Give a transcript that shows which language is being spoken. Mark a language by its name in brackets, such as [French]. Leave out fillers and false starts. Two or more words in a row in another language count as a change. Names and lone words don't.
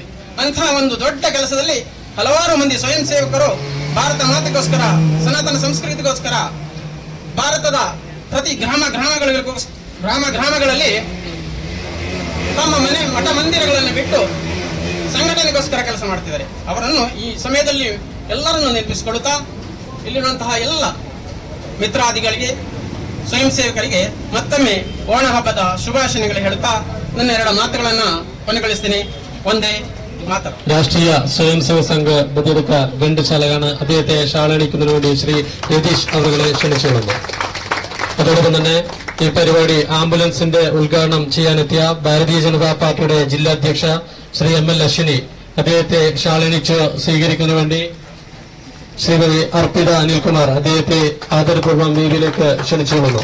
[Kannada] ಅಂತಹ ಒಂದು ದೊಡ್ಡ ಕೆಲಸದಲ್ಲಿ ಹಲವಾರು ಮಂದಿ ಸ್ವಯಂ ಸೇವಕರು ಭಾರತ ಮಾತೆಗೋಸ್ಕರ, ಸನಾತನ ಸಂಸ್ಕೃತಿಗೋಸ್ಕರ, ಭಾರತದ ಪ್ರತಿ ಗ್ರಾಮಗಳಲ್ಲಿ ತಮ್ಮ ಮಠ ಮಂದಿರಗಳನ್ನು ಬಿಟ್ಟು ಸಂಘಟನೆಗೋಸ್ಕರ ಕೆಲಸ ಮಾಡ್ತಿದ್ದಾರೆ. ಅವರನ್ನು ಈ ಸಮಯದಲ್ಲಿ ಎಲ್ಲರನ್ನು ನೆನಪಿಸಿಕೊಳ್ಳುತ್ತಾ ಇಲ್ಲಿರುವಂತಹ ಎಲ್ಲ ಮಿತ್ರಾದಿಗಳಿಗೆ, ಸ್ವಯಂ ಸೇವಕರಿಗೆ ಮತ್ತೊಮ್ಮೆ ಓಣ ಹಬ್ಬದ ಶುಭಾಶಯಗಳು ಹೇಳುತ್ತಾ ನನ್ನ 2 ಮಾತುಗಳನ್ನ ಕೊನೆಗೊಳಿಸ್ತೀನಿ. ಒಂದೇ ಮಾತು. [Malayalam] രാഷ്ട്രീയ സ്വയം സേവക സംഘ ബദിയടുക്ക ഘണ്ടശാലയാണ് അദ്ദേഹത്തെ ഷാളണിക്കുന്നതിന് വേണ്ടി ശ്രീ രതീഷ് അവരെ ക്ഷണിച്ചുകൊള്ളുന്നു. അതോടൊപ്പം തന്നെ ഈ പരിപാടി ആംബുലൻസിന്റെ ഉദ്ഘാടനം ചെയ്യാനെത്തിയ ഭാരതീയ ജനതാ പാർട്ടിയുടെ ജില്ലാധ്യക്ഷ ശ്രീ എം.എൽ. അശ്വിനി അദ്ദേഹത്തെ ഷാളണിച്ച് സ്വീകരിക്കുന്നതിന് വേണ്ടി ശ്രീമതി അർപ്പിത അനിൽകുമാർ അദ്ദേഹത്തെ ആദരപൂർവ്വം വേദിയിലേക്ക് ക്ഷണിച്ചുകൊള്ളുന്നു.